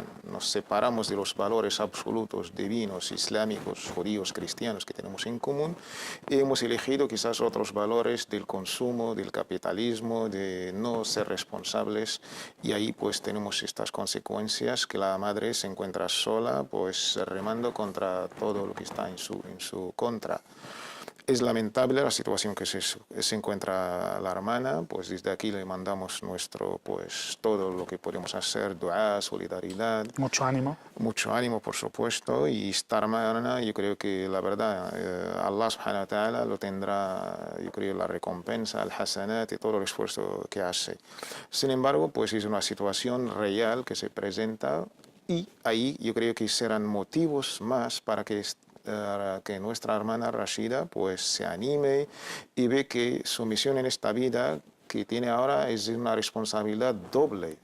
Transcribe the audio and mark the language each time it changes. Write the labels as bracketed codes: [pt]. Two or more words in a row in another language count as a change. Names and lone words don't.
[es] Nos separamos de los valores absolutos, divinos, islámicos, judíos, cristianos que tenemos en común y hemos elegido quizás otros valores del consumo, del capitalismo, de no ser responsables, y ahí pues tenemos estas consecuencias, que la madre se encuentra sola, pues remando contra todo lo que está en su contra. Es lamentable la situación que se encuentra la hermana, pues desde aquí le mandamos todo lo que podemos hacer, dua, solidaridad. Mucho ánimo. Mucho ánimo, por supuesto, y esta hermana, yo creo que la verdad, [ar] الله سبحانه وتعالى [es] lo tendrá, yo creo, la recompensa, el hasanat y todo el esfuerzo que hace. Sin embargo, pues es una situación real que se presenta, y ahí yo creo que serán motivos más para que nuestra hermana Rashida pues se anime y ve que su misión en esta vida que tiene ahora es una responsabilidad doble.